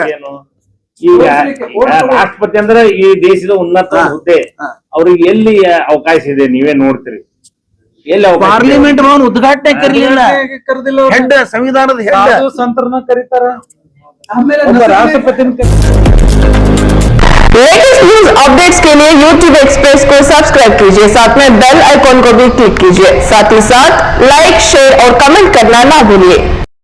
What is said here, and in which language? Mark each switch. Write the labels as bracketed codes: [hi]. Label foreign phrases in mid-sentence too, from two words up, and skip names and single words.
[kn] ಈಗ ರಾಷ್ಟ್ರಪತಿ ಅಂದ್ರೆ ಈ ದೇಶದ ಉನ್ನತ ಹುದ್ದೆ, ಅವ್ರಿಗೆ ಎಲ್ಲಿ ಅವಕಾಶ ಇದೆ ನೀವೇ ನೋಡ್ತೀರಿ. ಎಲ್ಲಿ ಪಾರ್ಲಿಮೆಂಟ್ ಭವನ ಉದ್ಘಾಟನೆ ಕರೀಲಿಲ್ಲ. ಹೆಡ್ ಸಂವಿಧಾನದ ಹೆಡ್ ಸಂತರನ್ನ ಕರೀತಾರ, ಆಮೇಲೆ ರಾಷ್ಟ್ರಪತಿನ. [hi] लेटेस्ट न्यूज अपडेट्स के लिए YouTube एक्सप्रेस को सब्सक्राइब कीजिए, साथ में बेल आइकॉन को भी क्लिक कीजिए। साथ ही साथ लाइक, शेयर और कमेंट करना ना भूलिए।